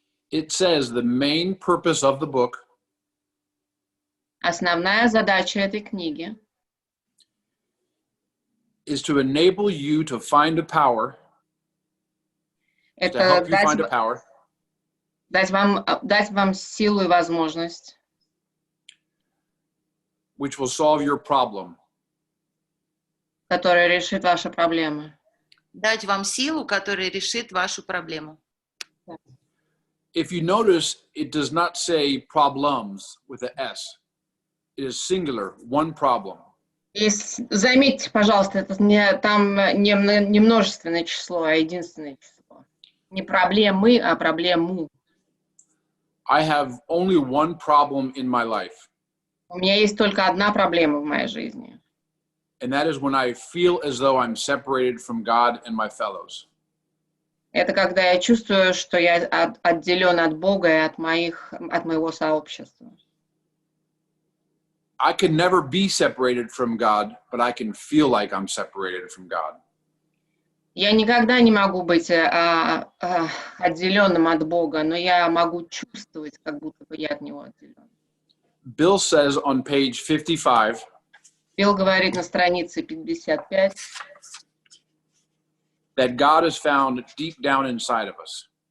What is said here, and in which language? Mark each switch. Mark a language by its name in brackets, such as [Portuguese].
[English] It says the main purpose of the book [Russian] Основная задача этой книги [English] is to enable you to find a power, to [Russian] это [English] help you find a power [Russian] дать вам силу и возможность, [English] which will solve your problem. [Russian] которая решит ваши проблемы. Дать вам силу, которая решит вашу проблему. [English] If you notice, it does not say problems with an S. It is singular, one problem. [Russian] И заметьте, пожалуйста, там не множественное число, а единственное число. Не проблемы, а проблему. [English] I have only one problem in my life. [Russian] У меня есть только одна проблема в моей жизни. [English] And that is when I feel as though I'm separated from God and my fellows. [Russian] Это когда я чувствую, что я отделен от Бога и от моего сообщества. [English] I can never be separated from God, but I can feel like I'm separated from God. [Russian] Я никогда не могу быть отделенным от Бога, но я могу чувствовать, как будто бы я от Него отделен. [English] Bill says on page 55, [Russian] Билл говорит на странице 55, [English] that God is found deep down inside of us.